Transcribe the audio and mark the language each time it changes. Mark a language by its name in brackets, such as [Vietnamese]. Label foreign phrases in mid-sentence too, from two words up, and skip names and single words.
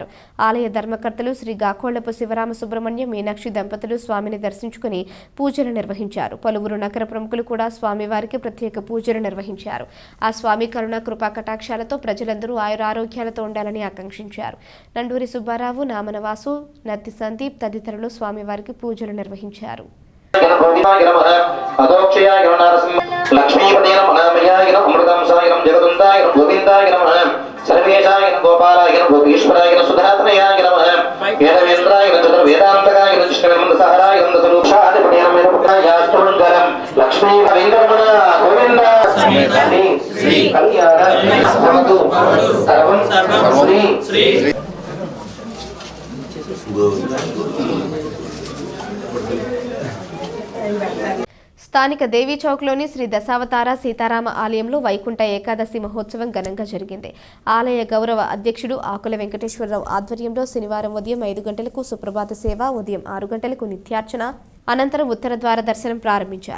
[Telugu] ఆలయ ధర్మకర్తలు శ్రీ గాకోళ్లపు శివరామ సుబ్రహ్మణ్య మీనాక్షి దంపతులు స్వామిని దర్శించుకుని పూజలు నిర్వహించారు. పలువురు నగర ప్రముఖులు కూడా స్వామివారికి ప్రత్యేక పూజలు నిర్వహించారు. ఆ స్వామి కరుణ కృపా కటాక్షాలతో ప్రజలందరూ ఆయురారోగ్యాలతో ఉండాలని ఆకాంక్షించారు. నండూరి సుబ్బారావు, నామనవాసు, నత్తి సందీప్ తదితరులు స్వామివారికి పూజలు నిర్వహించారు. [Sanskrit] सर्वेशाय गोपालाय गोपीश्वराय सुधात्मयाय नमः वेदवेन्द्राय चतुर्वेदान्तकाय कृष्णवेन्द्रसहराय स्वरूपाधिपते नमः लक्ष्मी वेंकटरमण गोविंद श्री कल्याण सर्वं श्री [Telugu] స్థానిక దేవీ చౌక్లోని శ్రీ దశావతార సీతారామ ఆలయంలో వైకుంఠ ఏకాదశి మహోత్సవం ఘనంగా జరిగింది. ఆలయ గౌరవ అధ్యక్షుడు ఆకుల వెంకటేశ్వరరావు ఆధ్వర్యంలో శనివారం ఉదయం 5 గంటలకు సుప్రభాత సేవ, ఉదయం 6 గంటలకు నిత్యార్చన, అనంతరం ఉత్తర ద్వార దర్శనం ప్రారంభించారు.